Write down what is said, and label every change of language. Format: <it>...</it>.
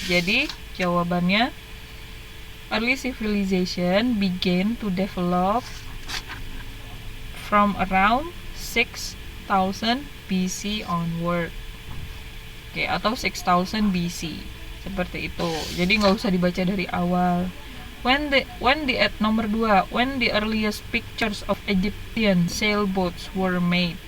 <id>Jadi, jawabannya</id> <en>early civilization began to develop from around 6000 BC onward.</en> <id>Oke, atau 6000 BC. Seperti itu. Jadi nggak usah dibaca dari awal.</id> <en>When the nomor 2, when the earliest pictures of Egyptian sailboats were made.</en>